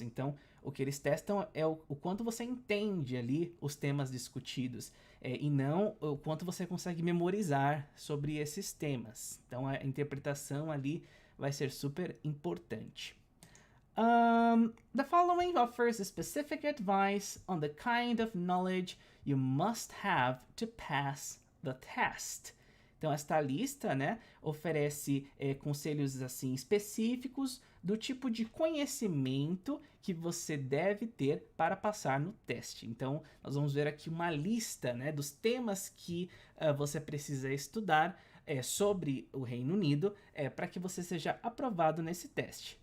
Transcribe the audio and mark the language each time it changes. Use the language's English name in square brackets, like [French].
[Portuguese] Então, o que eles testam é o quanto você entende ali os temas discutidos e não o quanto você consegue memorizar sobre esses temas. Então, a interpretação ali vai ser super importante. [English] The following offers specific advice on the kind of knowledge you must have to pass the test. [Portuguese] Então, esta lista, né, oferece conselhos assim específicos do tipo de conhecimento que você deve ter para passar no teste. Então, nós vamos ver aqui uma lista, né, dos temas que você precisa estudar sobre o Reino Unido para que você seja aprovado nesse teste.